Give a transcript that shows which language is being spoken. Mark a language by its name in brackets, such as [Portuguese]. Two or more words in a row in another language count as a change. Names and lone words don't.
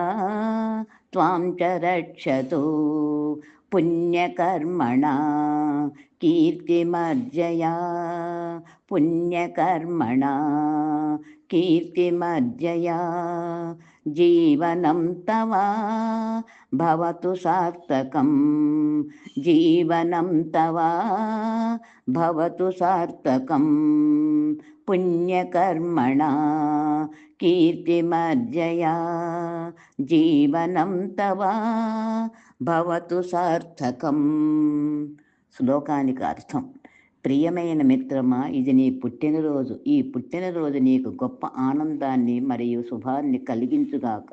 [Sanskrit] त्वां च रक्षतु पुण्यकर्मणा कीर्तिमर्जया पुण्यकर्मणा कीर्तिमर्जया जीवनं तव भवतु सार्थकं जीवनं तव भवतु सार्थकं पुण्यकर्मणा कीर्तिमर्जया జీవనం తవ భవతు సార్థకం. [Telugu] శ్లోకానికి అర్థం: ప్రియమైన మిత్రమా, ఇది నీ పుట్టినరోజు. ఈ పుట్టినరోజు నీకు గొప్ప ఆనందాన్ని మరియు శుభాన్ని కలిగించుగాక.